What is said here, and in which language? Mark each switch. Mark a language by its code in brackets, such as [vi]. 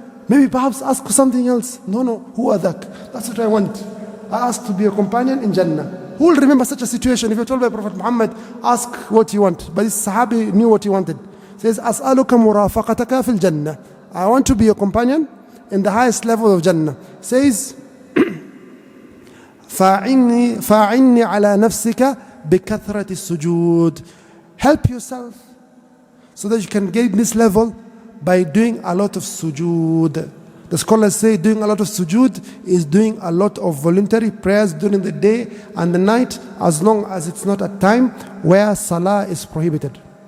[en] Maybe perhaps ask for something else. No, who are that? That's what I want. I ask to be a companion in Jannah. Who will remember such a situation if you're told by Prophet Muhammad, ask what you want? But this Sahabi knew what he wanted. He says, [ar] أسألك مرافقتك في الجنة. [en] I want to be a companion in the highest level of Jannah. He says, [ar] فَاعِنِّي عَلَى نَفْسِكَ بِكَثْرَةِ السُّجُودِ. [en] Help yourself so that you can get this level by doing a lot of sujood. The scholars say doing a lot of sujood is doing a lot of voluntary prayers during the day and the night, as long as it's not a time where salah is prohibited.